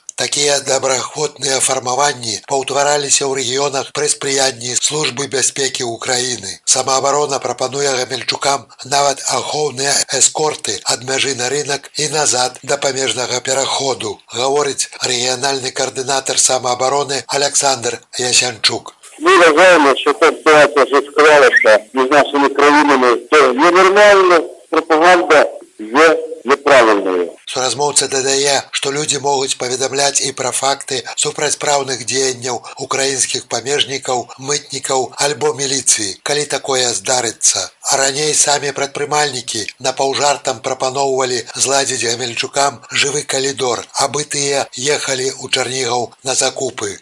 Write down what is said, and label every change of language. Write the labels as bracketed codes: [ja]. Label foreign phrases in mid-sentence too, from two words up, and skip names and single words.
[be] Такія добраахвотныя фармаванні паўтвараліся ў рэгіёнах пры спрыянні Службы бяспекі Украіны. Самаабарона прапануе гамельчукам нават ахоўныя эскорты ад мяжы на рынак і назад да памежнага пераходу, гаворыць рэгіянальны каардынатар самаабароны Александр Ясянчук. [uk] Мы вважаємо, що та ситуація вже склалася між нашими країнами, то ненормальна пропаганда є неправильною. [be] Суразмоўца дадае, што людзі могуць паведамляць і пра факты супрацьпраўных дзеянняў украінскіх памежнікаў, мытнікаў альбо міліцыі, калі такое здарыцца. А раней самі прадпрымальнікі напаўжартам прапаноўвалі зладзіць гамельчукам жывы калідор, абы тыя ехалі ў Чарнігаў на закупы.